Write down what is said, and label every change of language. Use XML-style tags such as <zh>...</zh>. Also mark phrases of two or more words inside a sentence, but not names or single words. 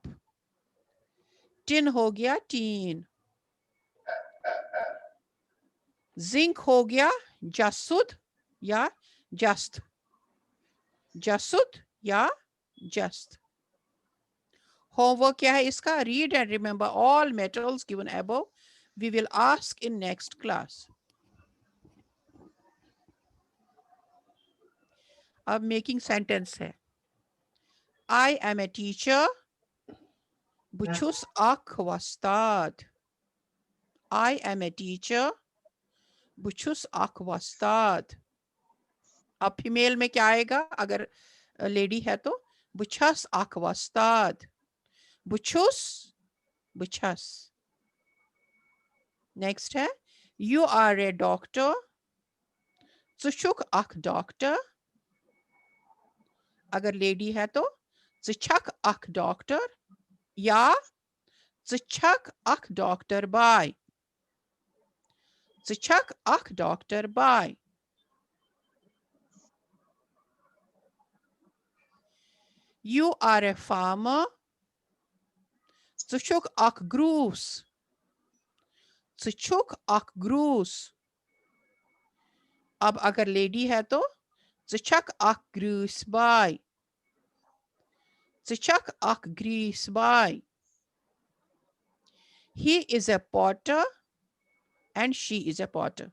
<hi>टिन हो गया टीन, जिंक हो गया जासुद या जस्त, जासुद या जस्त। होमवर्क क्या है इसका?</hi> <en>Read and remember all metals given above, we will ask in next class.</en> <hi>अब</hi> <en>making sentence</en> <hi>है।</hi> <en>I am a teacher,</en> <ks>बुछुस अख वस्ताद,</ks> <en>I am a teacher,</en> <ks>बुछुस अख वस्ताद।</ks> <hi>अब फीमेल में क्या आएगा? अगर लेडी है तो</hi> <ks>बुछस अख वस्ताद,</ks> <hi>बुछुस, बुछस।</hi> <en>नेक्स्ट है you are a doctor,</en> <ks>चुछुक अख डॉक्टर।</ks> <hi>अगर लेडी है तो</hi> <ks>चुछक अख डॉक्टर</ks> <hi>या</hi> <ks>चुछक अख डॉक्टर बाय,</ks> <hi>चुछक अख डॉक्टर बाय।</hi> <en>You are a farmer,</en> <ks>चुछुक अख ग्रूस, चुछुक अख ग्रूस।</ks> <hi>अब अगर लेडी है तो</hi> <ks>चुछक अख ग्रूस बाय, चुछक अख ग्रीस बाय।</ks> <en>He is a potter and she is a potter.</en>